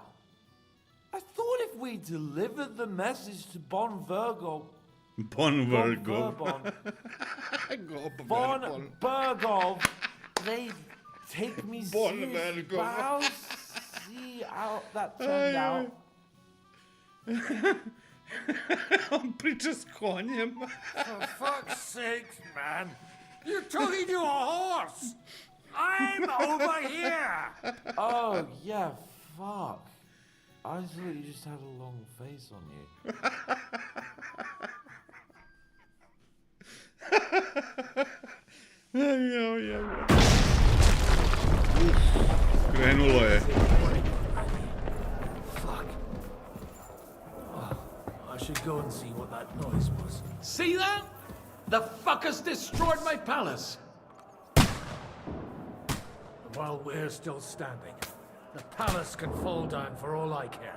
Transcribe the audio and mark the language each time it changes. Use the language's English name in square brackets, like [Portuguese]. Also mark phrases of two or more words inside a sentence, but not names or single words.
[English] I thought if we delivered the message to Von Burgov, they'd take me seriously. But I'll see how that turned out. [Serbian] On priča s konjem. [English] For fuck's sake, man. You're talking to a horse. I'm over here. Oh, yeah, fuck. I thought you just had a long face on you. [Serbian] Krenulo je. [English] Fuck. Oh, I should go and see what that noise was. See that? The fuckers destroyed my palace. While we're still standing, the palace can fall down for all I care.